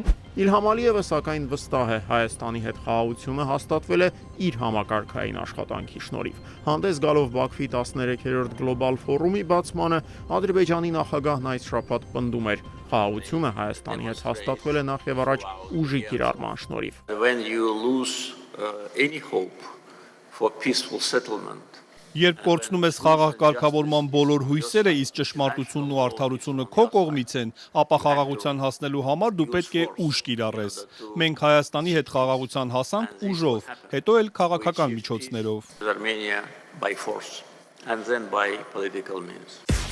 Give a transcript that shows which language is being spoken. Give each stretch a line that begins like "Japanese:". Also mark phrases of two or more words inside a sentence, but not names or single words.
Armenian: Իլհամ Ալիևը սակայն վստահ է Հայաստանի հետ խաղաղությունը հաստատվել է իր համակարգային աշխատանքի շնորհիվ։ Հանդես գալով Բաքվի 13-րդ գլոբալ ֆորումի բացմանը Ադրբեջանի նախագահն այս շաբաթ պնդում էր խաղաղությունը Հայաստանի հետ հաստատվել է նախ եւ առաջ ուժի կիրառման շնորհիվ։
English: When you lose any hope for peaceful settlement
Armenian: Երբ կորցնում ես խաղաղ կարգավորման բոլոր հույսերը, իսկ ճշմարտությունն ու արդարությունը քո կողմից են, ապա խաղաղության հասնելու համար դու պետք է ուժ կիրառես։ Մենք Հայաստանի հետ խաղաղության հասանք ուժով, հետո էլ քաղաքական միջոցներով։
English: Armenia by force and then by political means.